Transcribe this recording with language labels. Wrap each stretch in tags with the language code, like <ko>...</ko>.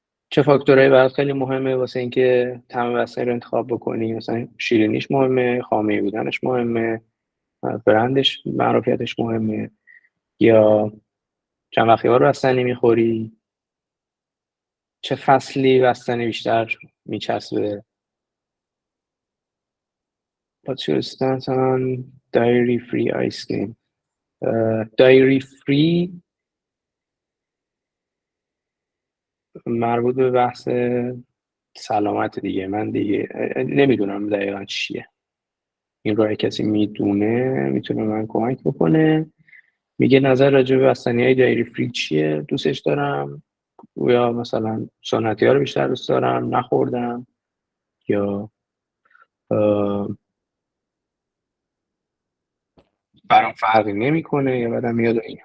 <fa>چه فاکتورهایی برات خیلی مهمه واسه اینکه طعم بستنی رو انتخاب بکنی؟ مثلا شیرینیش مهمه، خامه‌ای بودنش مهمه، برندش معروفیتش مهمه، یا چند وقتی رو بستنی میخوری، چه فصلی بستنی بیشتر میچسبه.</fa> <en>What's your stance on dairy free ice cream؟ dairy free</en> <fa>مربوط به بحث سلامت دیگه. من دیگه نمیدونم دقیقا چیه این رو. کسی میدونه میتونه من کمک بکنه. میگه نظر راجع به بستنی‌های دایری فری چیه؟ دوستش دارم یا مثلا سنتی ها رو بیشتر دوست دارم، نخوردم، یا برام فرقی نمیکنه یا بعدم میاد.</fa>